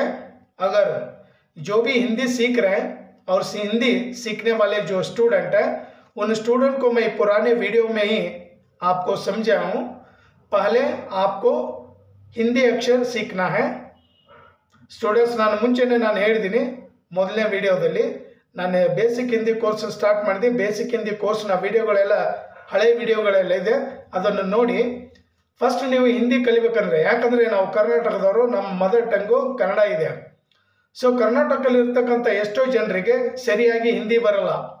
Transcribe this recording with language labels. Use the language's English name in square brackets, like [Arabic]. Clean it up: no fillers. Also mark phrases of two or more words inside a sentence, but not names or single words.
[Hindi] अगर जो भी हिंदी सीख रहे हैं और हिंदी सीखने वाले जो स्टूडेंट हैं, उन स्टूडेंट को मैं पुराने वीडियो में ही आपको समझा हूँ। पहले आपको हिंदी अक्षर सीखना है स्टूडेंट्स। [Kannada] ನಾನು ಮುಂಚೆನೇ ನಾನು ಹೇಳಿದ್ದೀನಿ ಮೊದಲನೇ ವಿಡಿಯೋದಲ್ಲಿ, ನಾನು [English] basic Hindi course start [Kannada] ಮಾಡಿದೆ। [English] basic Hindi course [Kannada] ವಿಡಿಯೋಗಳೆಲ್ಲ ಹಳೆ ವಿಡಿಯೋಗಳೆಲ್ಲ ಇದೆ, ಅದನ್ನು ನೋಡಿ। ಫಸ್ಟ್ ನೀವು ಹಿಂದಿ ಕಲಿಬೇಕಂದ್ರೆ, ಯಾಕಂದರೆ ನಾವು ಕರ್ನಾಟಕದವರು, ನಮ್ಮ [English] mother tongue [Kannada] ಕನ್ನಡ ಇದೆ। ಸೊ ಕರ್ನಾಟಕದಲ್ಲಿ ಇರ್ತಕ್ಕಂಥ ಎಷ್ಟೋ ಜನರಿಗೆ ಸರಿಯಾಗಿ ಹಿಂದಿ ಬರಲ್ಲ।